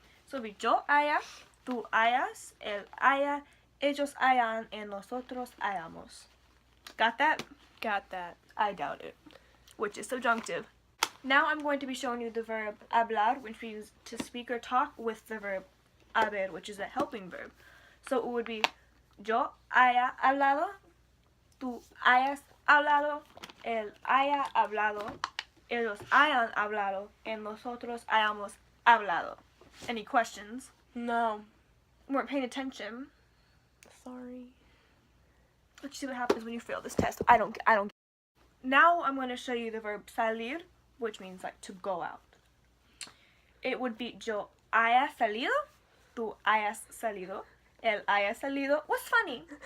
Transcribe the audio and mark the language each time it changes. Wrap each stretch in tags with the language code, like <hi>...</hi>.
<en>So it'll be</en> <es>yo haya, tú hayas, él haya, ellos hayan,</es> <en>and</en> <es>nosotros hayamos.</es> <en>Got that? Got that. I doubt it. Which is subjunctive. Now I'm going to be showing you the verb hablar, which we use to speak or talk, with the verb haber, which is a helping verb. So it would be</en> <es>yo haya hablado, tú hayas hablado, él haya hablado, ellos hayan hablado,</es> <en>and</en> <es>nosotros hayamos hablado.</es> <en>Any questions? No. Weren't paying attention. Sorry. Let's see what happens when you fail this test. I don't. Now I'm going to show you the verb salir, which means like to go out. It would be</en> <es>yo haya salido, tú hayas salido, él haya salido.</es> <en>What's funny?</en>